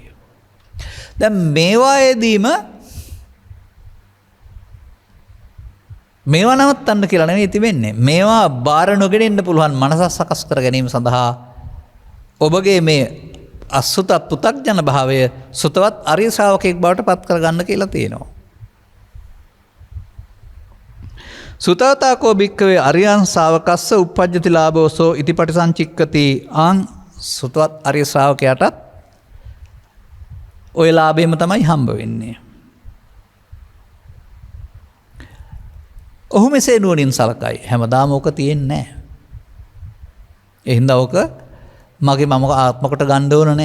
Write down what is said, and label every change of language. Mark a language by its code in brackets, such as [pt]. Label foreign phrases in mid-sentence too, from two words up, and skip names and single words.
[si] දැන් මේවායේදීම මේවා නවත්තන්න කියලා නෙවෙයි තිබෙන්නේ. මේවා බාර නොගෙන ඉන්න පුළුවන් මනස සකස් කර ගැනීම සඳහා ඔබගේ මේ අසුත පුතග්ජන භාවය සුතවත් ආර්ය ශ්‍රාවකෙක් බවට පත් කරගන්න කියලා තියෙනවා. [pi] සුතවතාකෝ භික්ඛවේ අරියං ශාවකස්ස uppajjati ලාභෝසෝ ඉති පටිසංචික්කති. [si] සුතවත් ආර්ය ශ්‍රාවකයාටත් ඔය ලාභෙම තමයි හම්බ වෙන්නේ. ඔහු මෙසේ නුවණින් සලකයි. හැමදාම ඕක තියෙන්නේ නැහැ. ඒ හින්දා ඕක මගේ මම ආත්මකට ගන්න ඕන නැහැ.